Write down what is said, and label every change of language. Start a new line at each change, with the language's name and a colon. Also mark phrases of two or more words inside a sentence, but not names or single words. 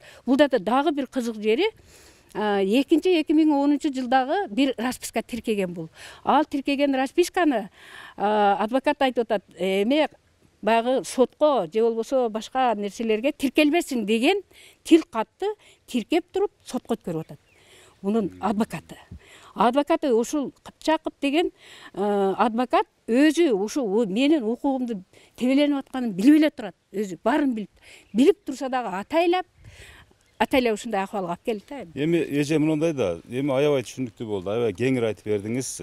Kyrgyz: Бул дагы бир кызык жери, 2010-жылдагы бир расписка тиркеген бул. Ал тиркеген расписканы адвокат айтып атат, эме баягы сотко же болбосо башка нерселерге тиркелбесин деген тил катты тиркеп туруп сотко өткөрүп атат. Bunun advokatı. Advokatı ушул Кыпчаков деген адвокат өзү ушул менин укугумду тебеленип атканын билип эле турат. Өзү баарын билип турса дагы атайлап ушундай акыбалга алып келди да. Эми эже мындай да, эми аябай түшүнүктүү болду. Аябай кеңири айтып бердиңиз.